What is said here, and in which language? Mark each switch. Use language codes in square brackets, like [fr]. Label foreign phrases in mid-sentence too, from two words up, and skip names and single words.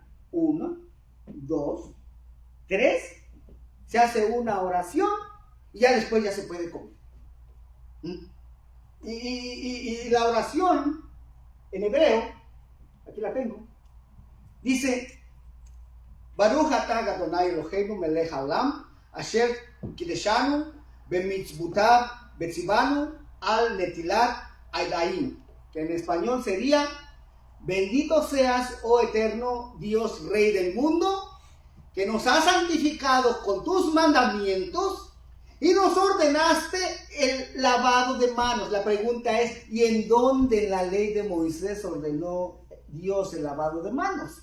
[es] 1, 2, 3. Se hace una oración y ya después ya se puede comer. Y la oración en hebreo, aquí la tengo, dice, [he] ברוך אתה אדוני אלוהינו מלך העולם, אשר קדשנו במצוותיו וציוונו על נטילת ידיים, [es] que en español sería, bendito seas, oh eterno Dios Rey del mundo, que nos has santificado con tus mandamientos y nos ordenaste el lavado de manos. La pregunta es, ¿y en dónde en la ley de Moisés ordenó Dios el lavado de manos?